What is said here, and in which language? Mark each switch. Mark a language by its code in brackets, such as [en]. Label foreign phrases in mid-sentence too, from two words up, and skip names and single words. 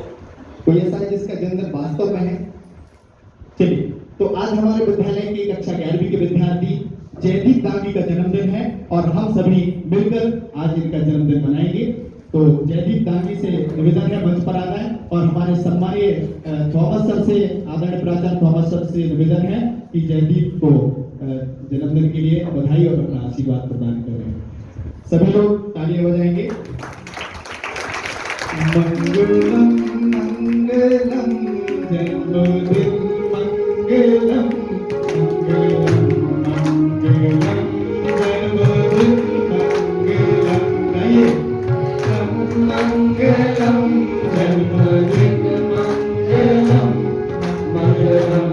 [hi] कोई ऐसा है जिसका जन्मदिन वास्तव में है? चलिए, तो आज हमारे विद्यालय की कक्षा 11वीं के विद्यार्थी जयदीप दांगी का जन्मदिन है और हम सभी मिलकर आज इनका जन्मदिन मनाएंगे। तो जयदीप दांगी से निवेदन है मंच पर आ जाए और हमारे सम्मानीय थॉमस सर से, आदरणीय प्राचार्य थॉमस सर से निवेदन है कि जयदीप को जन्मदिन के लिए बधाई और अपना आशीर्वाद प्रदान करें। सभी लोग तालियां बजाएंगे। मंगलम मंगलम जन्मदिन मंगलम मंगलम मंगलम जन्मदिन मंगलम। गाइए, मंगलम जन्मदिन मंगलम मंगलम